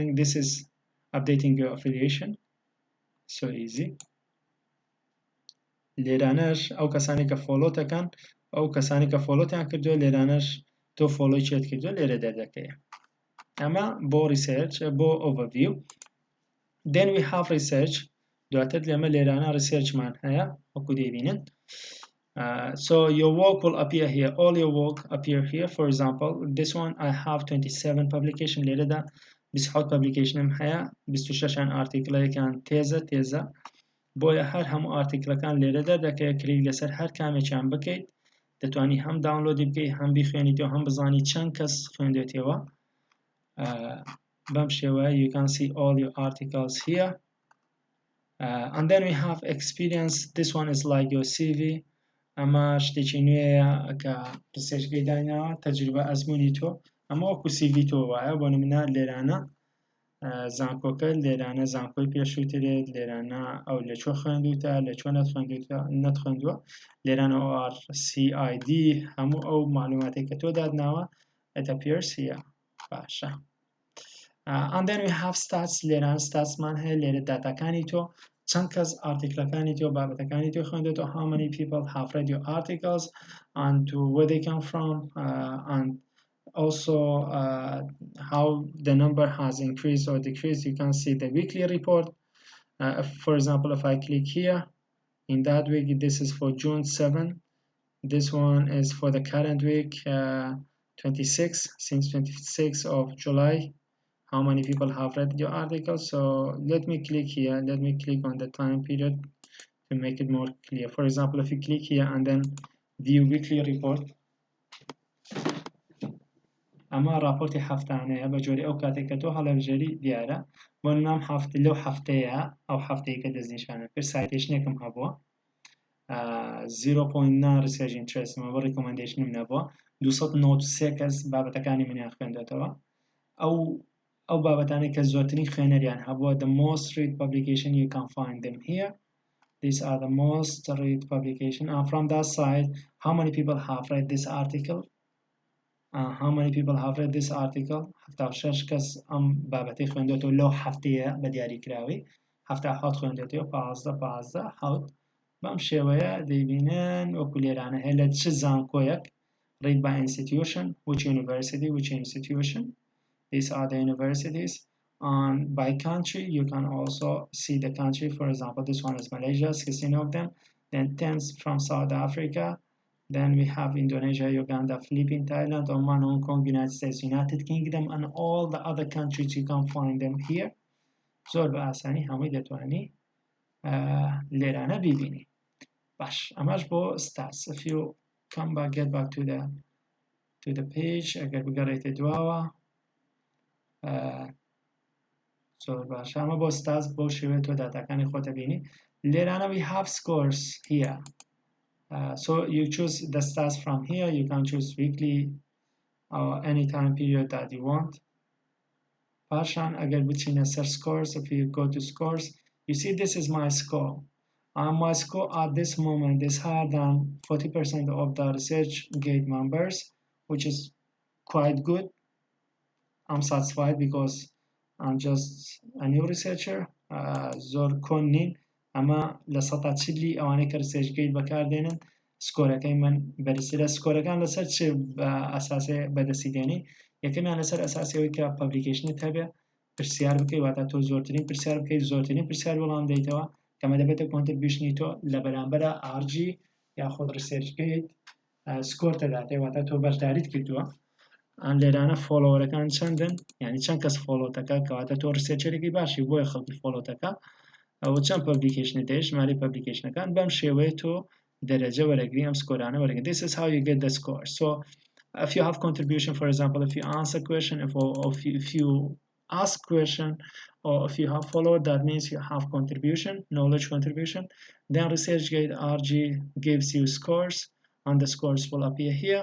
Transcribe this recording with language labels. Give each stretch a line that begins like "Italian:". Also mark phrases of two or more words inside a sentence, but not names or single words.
English: This is updating your affiliation. So easy.
Central Kurdish: لێرانەش ئەو کەسانی کە فۆلۆتەکەن ئەو کەسانی کە فۆلۆتیان کردووە لێرانەش تۆ فۆلۆی چێت کردووە لێرە دەردەکەیە. ئەمە بۆ ریسێرچ بۆ overview.
English: Then we have research.
Central Kurdish: دواتر لێمە لێرانە ریسێرچمان هەیە وەکو دەیبینن.
English: So your work will appear here. All your work appear here. For example, this one I have 27 publication.
Central Kurdish: لێرەدا 27 publicationم هەیە 26 article-ەکان تێزە بۆیە هەر هەموو ئارتیکلەکان لێرە دەردەکەوێت کلیک لەسەر هەر کامێکیان بکەیت دەتوانی هەم داونلۆدی بکەیت هەم بخوێنیتەوە هەم بزانی چەند کەس خوێندوێتەوە. بەم شێوەیە
English: you can see all your articles here. And then we have experience. This one is like your CV.
Central Kurdish: ئەمە شتێکی نوێیە کە ریسێرچگەی دایناوە تەجروبە ئەزموونی تۆ ئەمە وەکو CV تۆ وایە بۆ نمونە لێرانە زانکۆکە لێرانە زانکۆی پێشووترێت لێرانە ئەو لە چۆ خوێندوتە لە چۆ نەتخوێندووە لێرانە CID هەموو ئەو معلوماتی کە تۆ دادناوە
English: it appears here. باشە. And then we have stats.
Central Kurdish: لێران ستاتسمان هەیە لێرە داتاکانی تۆ چەند کەس ئارتیکلەکانی تۆ بابەتەکانی تۆ خوێندوێتەوە
English: how many people have read your articles and where they come from and also how the number has increased or decreased. You can see the weekly report. For example, if I click here in that week, this is for June 7. This one is for the current week 26 since 26th of July. How many people have read your article? So let me click here. Let me click on the time period to make it more clear. For example, if you click here and then view weekly report.
Central Kurdish: ئەمە راپۆرتی هەفتانەیە بە جۆری ئەو کاتێک کە تۆ هەڵەبژێری دیارە بۆ نام لەو هەفتەیە ئەو هەفتەیە کە دەستنیشانە کرد سایتێشنێکم هەبووە 0.9
English: research interest
Central Kurdish: مە بۆ ڕیکۆمەندێشنم نەبووە 293 کەس بابەتەکانی منیان خوێندێتەوە ئەو بابەتانەی کە زۆرترین خوێنەریان هەبووە
English: the most read publication you can find them here. These are the most read publication and from that side how many people have read this article. How many people have read this article?
Central Kurdish: 76 کەس ئەم بابەتی خوێندوێتەوە لەو هەفتەیە بە دیاریکراوی 77 خوێندوێتەوە 15 بەم شێوەیە دەیبینن وەکو لێرانە هەیە لە چ زانکۆیەک
English: read by institution which university which institution. These are the universities. And by country you can also see the country. For example, this one is Malaysia, 16 of them, then 10 from South Africa. Then we have Indonesia, Uganda, Philippines, Thailand, Oman, Hong Kong, United States, United Kingdom, and all the other countries. You can find them here.
Central Kurdish: زۆر بە ئاسانی هەمووی دەتوانی لێرانە بیبینی. باش ئەمەش بۆ stats.
English: If you come back, get back to the page
Central Kurdish: ئەگەر بگەڕێتە دواوە زۆر باش ئەمە بۆ stats بۆ شێوەیە تۆ داتاکانی خۆتە بینی.
English: لێرانە we have scores here. So you choose the stats from here. You can choose weekly, any time period that you want.
Central Kurdish: Pashan agar bchina sir
English: scores, if you go to scores, you see this is my score. My score at this moment is higher than 40% of the ResearchGate members, which is quite good. I'm satisfied because I'm just a new researcher.
Central Kurdish: زۆر کۆن نین ئەمە لە 140 ئەوانەی کە ResearchGate بەکاردێنن سکۆرەکەی من بەرزترە. سکۆرەکان لەسەر چ ئەساسێ بەدەستی دێنی؟ یەکەمیان لەسەر ئەساسیەوەی کە پەبلیکیشنت هەبێ، پرسیار بکەی، واتە تۆ زۆرترین پرسیار بکەیت، زۆرترین پرسیار وەڵام دەیتەوە، کەمە دەبێتە کۆنتریبیوشنی تۆ لە بەرامبەرە RG یاخود ResearchGate سکۆر تەداتێ، واتە تۆ بەشداریت کردووە. ئەم لێرانە فۆلۆوەرەکان چەندن، یعنی چەند کەس فۆلۆتەکە، کەواتە تۆ ریسێرچەرێکی باشی بۆیە خەڵکی فۆلۆتەکە، ئەوە چەند پەبلیکیشنت هەیە، ژمارەی پەبلیکیشنەکان، بەم شێوەیە تۆ دەرەجە وەرەگری ئەم سکۆرانە وەرەگری.
English: This is how you get the score. So if you have contribution, for example, if you answer question, if you ask question, or if you have followed, that means you have contribution, knowledge contribution. Then ResearchGate RG gives you scores, and the scores will appear here.